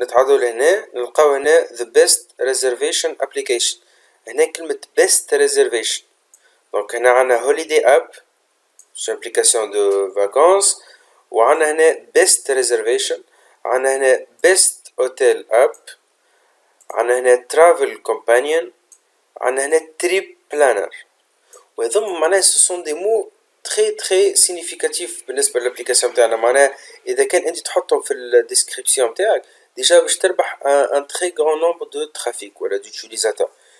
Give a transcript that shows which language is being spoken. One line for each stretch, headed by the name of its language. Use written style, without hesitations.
Arabic: نتعادوا لهنا نلقاو هنا
English: the best reservation application.
Arabic: هنا كلمة
English: best reservation.
French: donc
Arabic: هنا عنا
English: holiday app
French: c'est une application de vacances.
Arabic: وعنا هنا
English: best reservation.
Arabic: عنا هنا
English: best hotel app.
Arabic: عنا هنا
English: travel companion.
Arabic: عنا هنا
English: trip planner.
Arabic: وهذوما معناها
French: ce sont des mots très très significatif
Arabic: بالنسبه للابليكاسيون تاعنا. معناها اذا كان انت تحطهم في الديسكريبسيون تاعك ديجا باش تربح
French: ان تري غران نومبر دو ترافيك
Arabic: ولا دوتيليزاتور.